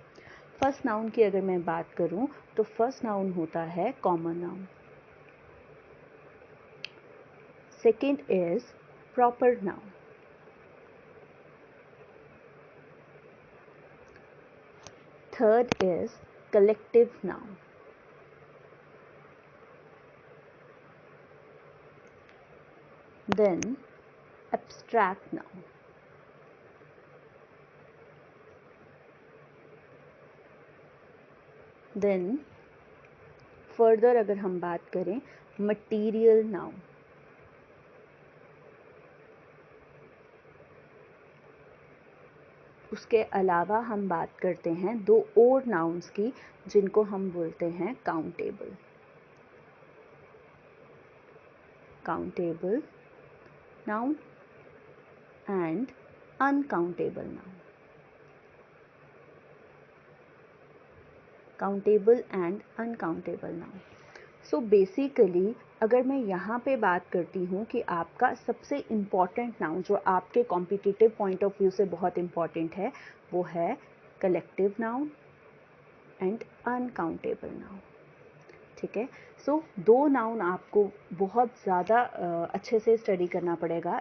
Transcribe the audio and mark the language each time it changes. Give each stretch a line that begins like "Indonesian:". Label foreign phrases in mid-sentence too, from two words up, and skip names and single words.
English: first noun
Hindi: की अगर मैं बात करूं तो
English: first noun
Hindi: होता है
English: common noun. second is proper noun. third is collective noun. Then abstract noun. Then further
Hindi: अगर हम बात करें
English: material noun.
Hindi: उसके अलावा हम बात करते हैं 2 और nouns की जिनको हम बोलते हैं countable.
English: Countable noun and uncountable noun. Countable and uncountable noun. so basically
Hindi: अगर मैं यहाँ पे बात करती हूँ कि आपका सबसे
English: important noun
Hindi: जो आपके
English: competitive point of view
Hindi: से बहुत इम्पॉर्टेंट है वो है
English: collective noun and uncountable noun.
Hindi: ठीक है, सो 2 नाउन आपको बहुत ज़्यादा अच्छे से स्टडी करना पड़ेगा।